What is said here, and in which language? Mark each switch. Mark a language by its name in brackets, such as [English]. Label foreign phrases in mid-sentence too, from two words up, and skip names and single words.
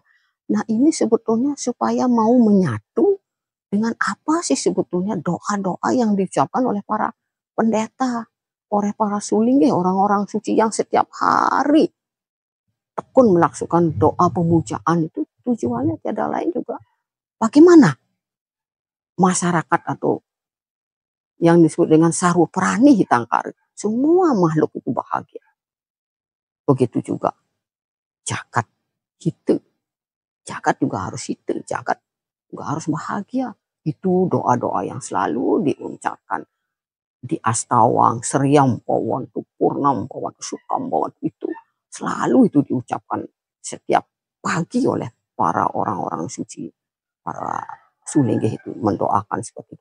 [Indonesian] Nah ini sebetulnya supaya mau menyatu dengan apa sih sebetulnya doa-doa yang diucapkan oleh para pendeta, oleh para suling, orang-orang suci yang setiap hari tekun melakukan doa pemujaan itu tujuannya tiada lain juga bagaimana masyarakat atau yang disebut dengan saru prani hitangkari, semua makhluk itu bahagia. Begitu juga jagat itu, jagat juga harus itu, jagat juga harus bahagia. Itu doa-doa yang selalu diucapkan di Astawang, Seriam Pawan, Purnam Pawan, Sukam Pawan itu selalu itu diucapkan setiap pagi oleh para orang-orang suci, para sulinggih itu mendoakan seperti itu.